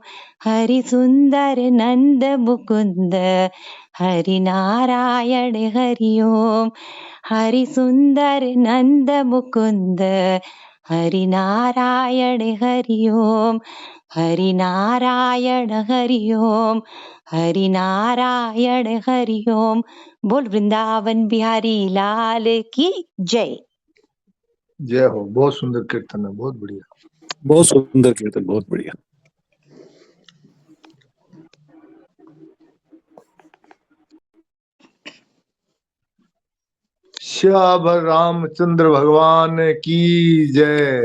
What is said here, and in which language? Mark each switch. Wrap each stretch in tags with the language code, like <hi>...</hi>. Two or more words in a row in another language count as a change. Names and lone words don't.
<hi>हरि सुंदर नंद मुकुंद हरि नारायण हरि ओम। हरि सुंदर नंद मुकुंद हरि नारायण हरि ओम। हरि नारायण हरि ओम। हरि नारायण हरि ओम। बोल वृंदावन बिहारी लाल की जय। जय हो। बहुत सुंदर कीर्तन है, बहुत बढ़िया। बहुत सुंदर कीर्तन, बहुत बढ़िया। श्यावर रामचंद्र भगवान की जय।</hi>